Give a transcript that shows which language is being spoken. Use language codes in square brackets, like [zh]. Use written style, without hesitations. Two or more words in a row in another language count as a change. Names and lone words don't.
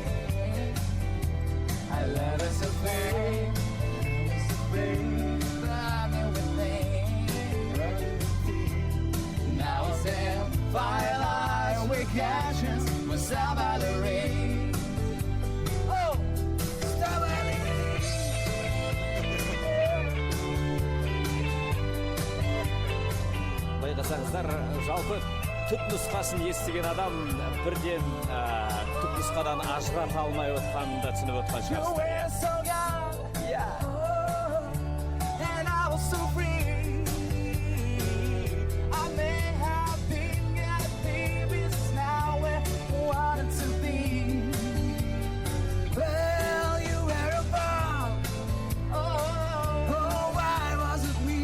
[en] Our love is a flame, burning within. Now it's in firelight, we catch us, we stop by the rain. Oh, stop by the rain. [kk] Байқасаңыздар, жалпы түпнұсқасын естіген адам бірден түпнұсқадан ажырата алмай отқанын да түсініп отқан You шығарсыздар. [en] were so young, oh, and I was so free. I may have been got babies, now we're wanting to be. Well, you were a bomb, oh, why was it me?